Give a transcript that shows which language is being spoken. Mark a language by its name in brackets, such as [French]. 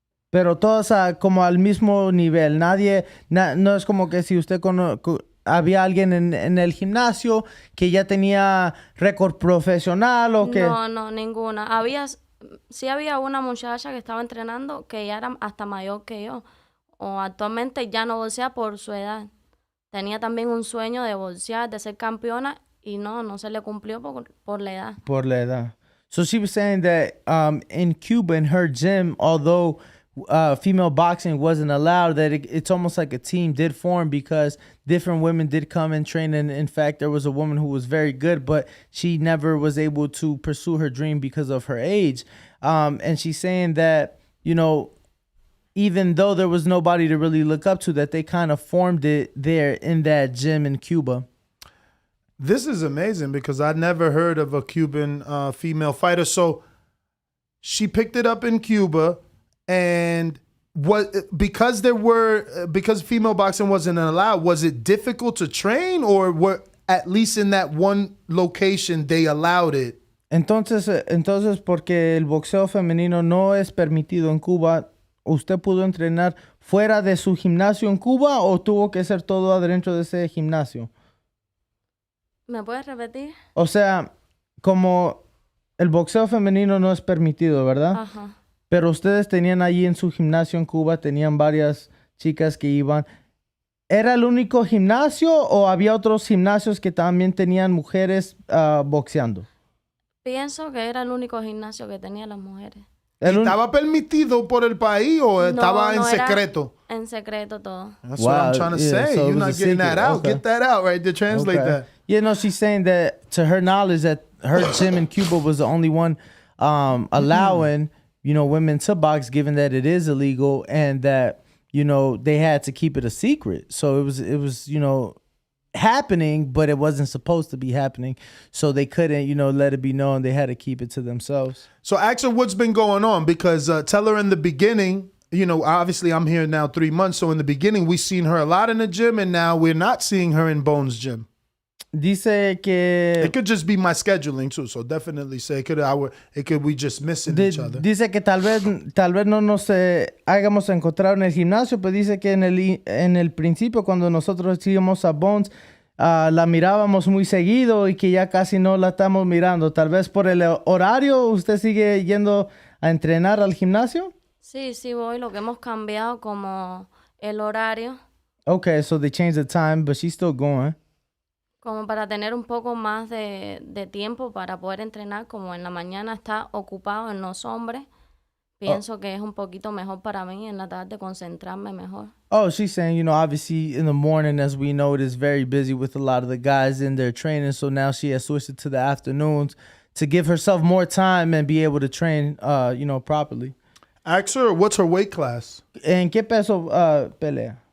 [Spanish] Pero todas como al mismo nivel. Nadie, no es como que si usted había alguien en el gimnasio que ya tenía récord profesional o que... No, ninguna. Sí había una muchacha que estaba entrenando que ya era hasta mayor que yo. O actualmente ya no boxea por su edad. Tenía también un sueño de boxear, de ser campeona, y no se le cumplió por la edad. Por la edad. [English] So she was saying that in Cuba, in her gym, although female boxing wasn't allowed, that it's almost like a team did form because different women did come and train. And in fact, there was a woman who was very good, but she never was able to pursue her dream because of her age. And she's saying that, you know, even though there was nobody to really look up to, that they kind of formed it there in that gym in Cuba. This is amazing because I never heard of a Cuban female fighter. So she picked it up in Cuba, and because female boxing wasn't allowed, was it difficult to train, or were at least in that one location they allowed it? [Spanish] Entonces, porque el boxeo femenino no es permitido en Cuba, ¿usted pudo entrenar fuera de su gimnasio en Cuba o tuvo que ser todo adentro de ese gimnasio? ¿Me puedes repetir? O sea, como el boxeo femenino no es permitido, ¿verdad? Ajá. Pero ustedes tenían allí en su gimnasio en Cuba, tenían varias chicas que iban. ¿Era el único gimnasio o había otros gimnasios que también tenían mujeres boxeando? Pienso que era el único gimnasio que tenía las mujeres. ¿Estaba permitido por el país o estaba en secreto? En secreto todo. [English] That's what I'm trying to say. So you're not getting that out. Okay. Get that out, right? To translate that. Yeah, no, she's saying that to her knowledge that her gym in Cuba was the only one allowing, you know, women to box, given that it is illegal, and that, you know, they had to keep it a secret. So it was, you know, happening, but it wasn't supposed to be happening. So they couldn't, you know, let it be known. They had to keep it to themselves. So ask her what's been going on, because tell her in the beginning, you know, obviously I'm here now 3 months. So in the beginning, we seen her a lot in the gym, and now we're not seeing her in Bones' gym. [Spanish] Dice que... [English] It could just be my scheduling too, so definitely say it could we just missing each other. [Spanish] Dice que tal vez no nos hayamos encontrado en el gimnasio, pero dice que en el principio cuando nosotros íbamos a Bones la mirábamos muy seguido y que ya casi no la estamos mirando. Tal vez por el horario, ¿usted sigue yendo a entrenar al gimnasio? Sí, voy. Lo que hemos cambiado como el horario. [English] Okay, so they changed the time, but she's still going. [Spanish] Como para tener un poco más de tiempo para poder entrenar, como en la mañana está ocupado en los hombres. Pienso que es un poquito mejor para mí en la tarde concentrarme mejor. [English] Oh, she's saying, you know, obviously in the morning, as we know, it is very busy with a lot of the guys in their training. So now she has switched it to the afternoons to give herself more time and be able to train, you know, properly. Ask her, what's her weight class? [Spanish] ¿En qué peso pelea?